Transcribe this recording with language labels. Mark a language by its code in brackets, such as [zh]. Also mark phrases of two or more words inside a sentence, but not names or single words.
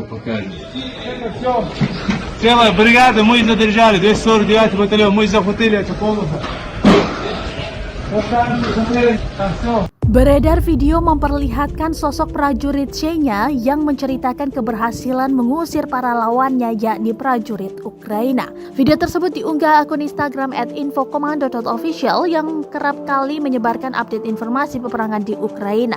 [ru] показываю. Целая бригада, мы задержали, 249 батальон, мы захватили эту комнату. [id] Beredar video memperlihatkan sosok prajurit Shenya yang menceritakan keberhasilan mengusir para lawannya, yakni prajurit Ukraina. Video tersebut diunggah akun Instagram @infokomando.official yang kerap kali menyebarkan update informasi peperangan di Ukraina.